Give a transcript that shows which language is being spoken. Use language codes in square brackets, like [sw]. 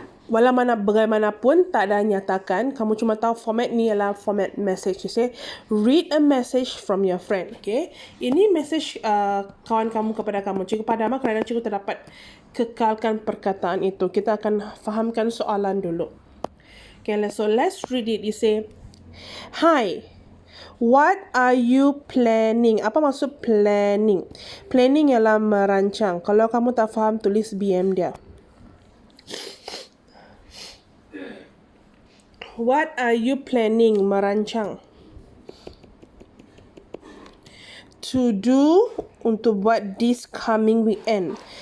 [ms] Walau bagaimanapun tak ada nyatakan, kamu cuma tahu format ni ialah format message. [en] Read a message from your friend. Okay, [ms] ini message kawan kamu kepada kamu. Cikgu padam kerana cikgu terdapat kekalkan perkataan itu. Kita akan fahamkan soalan dulu. [en] Okay, so let's read it. You say, "Hi, what are you planning?" [ms] Apa maksud planning? Planning ialah merancang. Kalau kamu tak faham, tulis BM dia. [en] What are you planning? Merancang. To do, [ms] untuk buat [en] this coming weekend.